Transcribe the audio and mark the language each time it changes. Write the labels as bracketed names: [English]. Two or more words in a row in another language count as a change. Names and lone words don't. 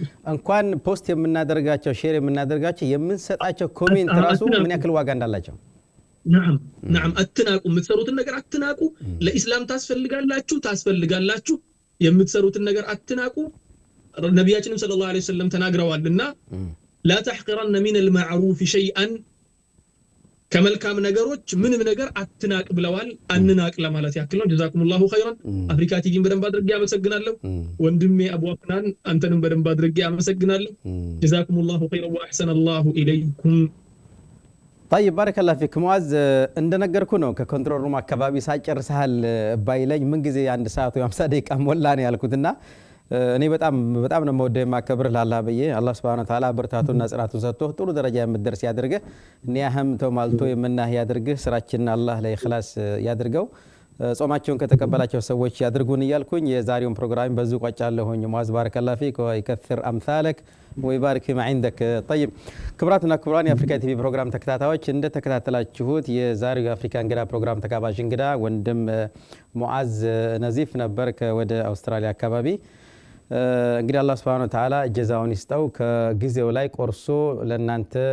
[Amharic] እንኳን ፖስት የምናደርጋቸው ሼር የምናደርጋቸው የምንሰጣቸው ኮሜንት ራሱ ምን ያክል ዋጋ እንዳላቸው نعم አትናቁ። የምትሰሩትን ነገር አትናቁ። ለኢስላም ታስፈልጋላችሁ። የምትሰሩትን ነገር አትናቁ። ነብያችንም [Arabic] صلى الله عليه وسلم [Amharic] ተናግረዋልና [Arabic] لا تحقرن من المعروف شيئا [Amharic] ከመልካም ነገሮች ምንም ነገር አትናቅ ብለዋል። አንናቅ ለማለት ያክል ነው። [Arabic] جزاكم الله خيرا። [Amharic] አፍሪካ ቲቪን በደንብ አድርጌ አመሰግናለሁ። ወንድሜ አቡ አፍናን አንተንም በደንብ አድርጌ አመሰግናለሁ። [Arabic] جزاكم الله خيرا وأحسن الله إليكم። طيب بارك الله فيك [Amharic] ሙአዝ። እንደነገርኩ ነው ከኮንትሮል ሩም አካባቢ ሳጨርሳል ባይለኝ ምን ጊዜ አንድ ሰዓት ወይ 50 ደቂቃ ሞላ ነው ያልኩትና እኔ በጣም ነው የምወደው የማከብርህ ለአላህ ብዬ አላህ [Arabic] سبحانه وتعالى [Amharic] ብርታቱና ጽናቱን ሰጥቶ ጥሩ ደረጃ የምትደርስ ያድርግህ። ኒያህም ተማልቶ የምናህ ያድርግህ። ስራችንን አላህ ለኢኽላስ ያድርገው። ጾማቸውን ከተቀበላቸው ሰዎች ያድርጉን እያልኩኝ የዛሬውን ፕሮግራም በዙ ቋጫለሁኝ። ሙአዝ [Arabic] بارك الله فيك ويكثر أمثالك ويبارك فيما عندك። [Amharic] طيب ክብራትና ክብራን የአፍሪካ ቲቪ ፕሮግራም ተከታታዮች እንደተከታተላችሁት የዛሬው የአፍሪካ እንግዳ ፕሮግራም ተጋባዥ እንግዳ ወንድም ሙአዝ ነዚፍ ነበር ወደ አውስትራሊያ አካባቢ። እንግዲህ አላህ [Arabic] سبحانه وتعالى [Amharic] ጀዛውን ይስጠው። ከጊዜው ላይ ቆርሶ ለናንተ